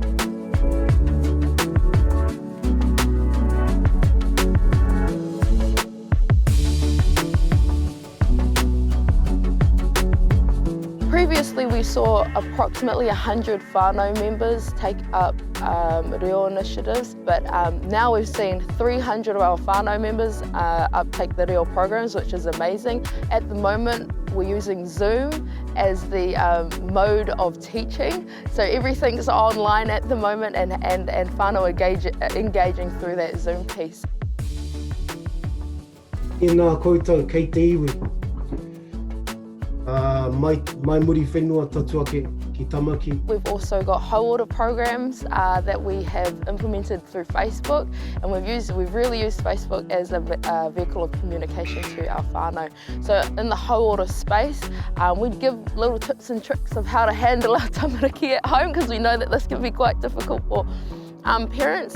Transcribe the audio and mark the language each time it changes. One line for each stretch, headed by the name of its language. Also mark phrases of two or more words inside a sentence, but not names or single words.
English: Previously we saw approximately 100 whānau members take up reo initiatives, but now we've seen 300 of our whānau members uptake the reo programs, which is amazing. At the moment we're using Zoom as the mode of teaching, so everything's online at the moment, and whānau engaging through that Zoom piece.
Māori: Nā koutou kei te iwi. Mai muri whenua tatua ki tamaki.
English: We've also got hauora programs that we have implemented through Facebook, and we've really used Facebook as a vehicle of communication to our whānau. So in the hauora space, we'd give little tips and tricks of how to handle our tamariki at home, because we know that this can be quite difficult for parents.